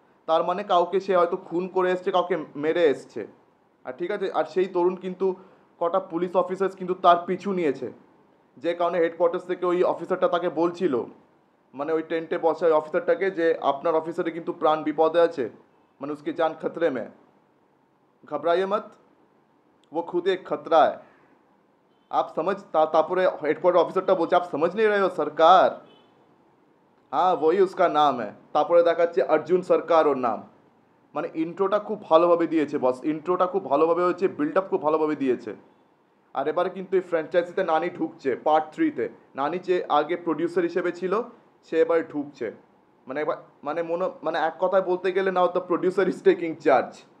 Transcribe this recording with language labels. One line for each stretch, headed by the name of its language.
Bangla: তার কাউকে সে হয়তো খুন করে এসছে, কাউকে মেরে এসছে। আর ঠিক আছে, আর সেই তরুণ কিন্তু কটা পুলিশ অফিসার্স কিন্তু তার পিছু নিয়েছে, যে কারণে হেডকোয়ার্টার্স থেকে ওই অফিসারটা তাকে বলছিল, ওই টেন্টে বসা ওই অফিসারটাকে, যে আপনার অফিসারে কিন্তু প্রাণ বিপদে আছে,
Hindi: उसकी जान खतरे में, घबराइए मत, वो खुद एक खतरा है। आप समझ तापुरे हेडक्वार्टर ऑफिसरটা
Bangla: বলছে
Hindi: आप समझ नहीं रहे हो सरकार, हाँ वही उसका नाम है।
Bangla: তারপরে দেখাচ্ছে অর্জুন সরকার ওর নাম। ইন্ট্রোটা খুব ভালোভাবে দিয়েছে বস, ইন্ট্রোটা খুব ভালোভাবে হয়েছে, বিল্ড আপ খুব ভালোভাবে দিয়েছে। আর এবারে কিন্তু এই ফ্র্যাঞ্চাইজিতে নানি ঢুকছে পার্ট 3-তে। নানি যে আগে প্রডিউসার হিসেবে ছিল, সে এবার ঢুকছে। এবার এক কথায় বলতে গেলে,
English: Now the producer is taking charge.